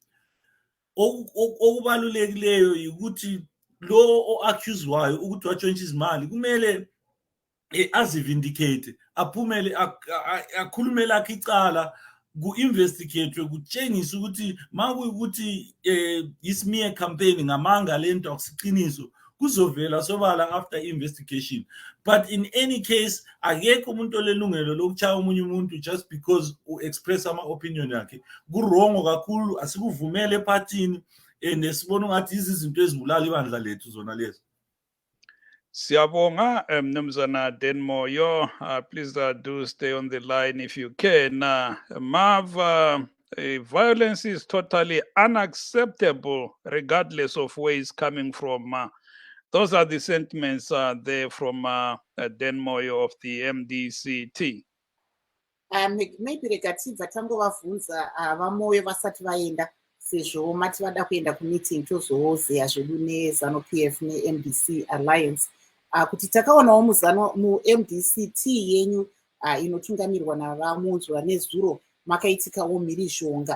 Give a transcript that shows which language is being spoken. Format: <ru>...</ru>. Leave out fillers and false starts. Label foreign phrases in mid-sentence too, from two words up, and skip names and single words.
<nd>Okubalulekileyo ukuthi lo o-accused-wayo ukuthi watshontsha izimali kumele azivindicate, aphumele akhulume lakhe icala, ku-investigate kutshengisa ukuthi makuyukuthi ismear campaign ngamanga lento akusiqiniso, kuzovela sobala</nd> <en>after investigation. But in any case,</en> <nd>akekho umuntu olelungelo lokuchaya omunye umuntu</nd> <en>just because</en> <nd>u-express ama-opinion yakhe. Kurongo kakhulu, asikuvumele ephathini, and sibona ungathi izinto ezibulala ibandla lethu zona lezo. Siyabonga Mnumzana Denmoyo,</nd> <en>please do stay on the line if you can. Mav, violence is totally unacceptable regardless of where it's coming from. Those are the sentiments there from Denmoyo of the MDCT.</en> <sn>Maybe rekatibva tangovabvunza vamoyo vasati vaenda sezvo mati vada kuenda kumeeting tozozeya zvedu neZANU-PF neMDC Alliance kuti takaonawo muMDCT yenyu inotungamirwa navamunzwa nezuro makaitikawo mhirizhonga.</sn>